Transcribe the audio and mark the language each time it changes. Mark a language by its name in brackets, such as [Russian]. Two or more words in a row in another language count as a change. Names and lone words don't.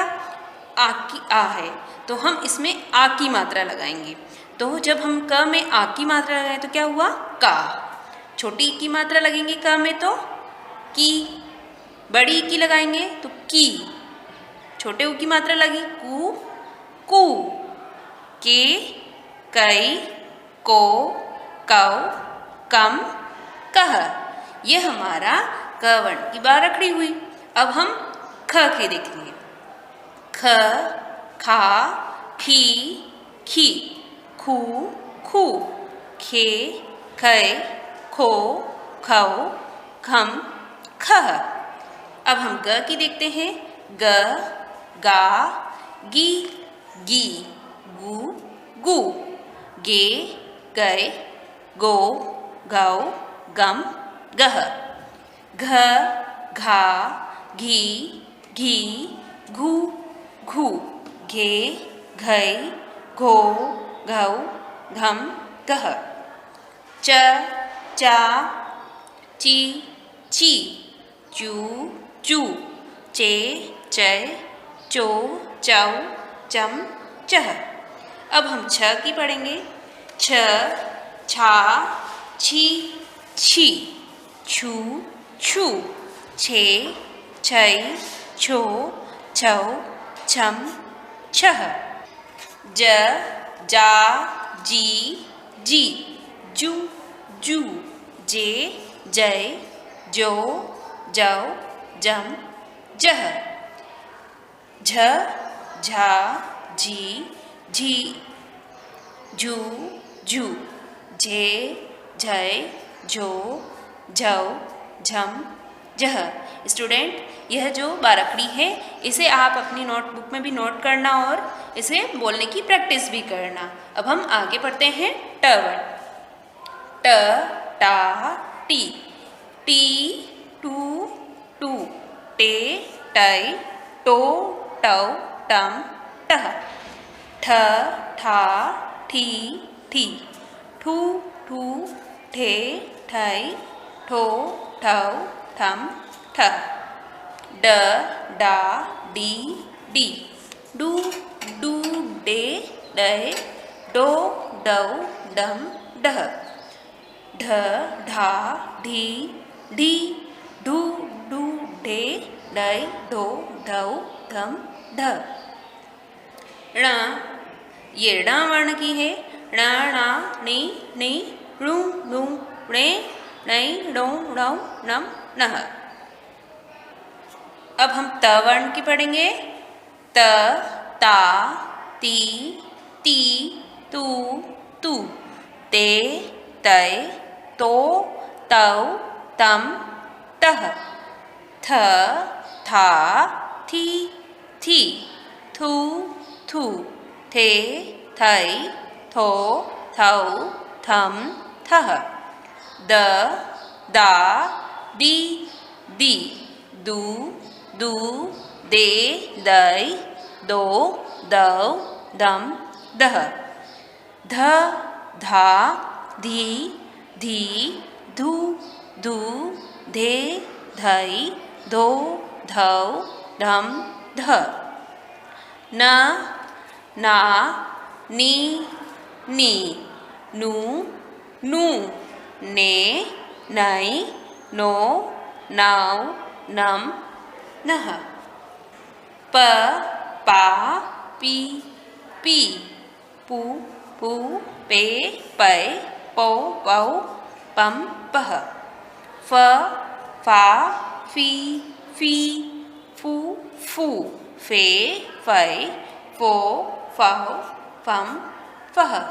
[Hindi] आ की आ है तो हम इसमें आ की मात्रा लगाएंगे। तो जब हम क में आ की मात्रा लगाएं तो क्या हुआ? का। छोटी की मात्रा लगेंगे क में तो की, बड़ी की लगाएंगे तो की, छोटे ऊ की मात्रा लगी कु, कु, के, कई, को, कौ, कम, कह। ये हमारा क वर्ण की बाराखड़ी हुई। अब हम ख के देखेंगे। ख, खा, खी, खी, खू, खू, खे, खे, खो, खौ, खम, खह। अब हम ग की देखते हैं। ग, गा, गी, गी, गु, गु, गे, गए, गो, गौ, गम, गह। घ, घा, घी, घी, घू, घू, घे, घै, घो, घौ, घम, गह। च, चा, ची, ची, चू, चू, चे, चे, चो, चौ, चम, चह। अब हम छ की पढ़ेंगे। छ, छा, छी, छी, छू, छू, छे, छै, छो, छौ, छम, छह। ज, जा, जी, जी, जू, जू, जे, जय, जो, जौ, जम, जह। झ, झा, झी, झी, झू, झू, झे, झै, झो, झौ, झम, झह। स्टूडेंट यह जो बाराखड़ी है इसे आप अपनी नोटबुक में भी नोट करना और इसे बोलने की प्रैक्टिस भी करना। अब हम आगे पढ़ते हैं ट वर्ण। ट, टा, टी, टी, टू, टू, टे, टै, टो, टौ, टम, टह। ठ, ठा, ठी, ठी, ठू, ठू, ठे, ठै, ठो, ठौ, ठम, ठह। ड, डा, डी, डी, डू, डू, डे, डै, डो, डौ, डम, डह। ढ, ढा, ढी, ढी, ढू, डू, ढे, डै, ढो, ढौ, धम, ढ। ण, ये ण वर्ण की है। ण, णा, णी, णी, णु, णु, णे, णै, णौ, णौ, नम, नह। अब हम त वर्ण की पढ़ेंगे। त, ता, ती, ती, तू, तू, ते, तै, तो, तौ, तम, तह। थ, था, थी, थी, थू, थू, थे, थै, थो, थौ, थम, थह। द, दा, दी, दी, दू, दू, दे, दै, दो, दौ, दम, दह। ध, धा, धी, धी, धू, धू, धे, धै, धो, धौ, धम, ध। न, ना, नी, नी, नू, नू, ने, नई, नो, नाव, नम, नह। प, पा, पी, पी, पू, पू, पे, पै, पौ, पौ, पम, पह। फ, फा, फी, फी, फू, फू, फे, फै, फो, फौ, फम, फह।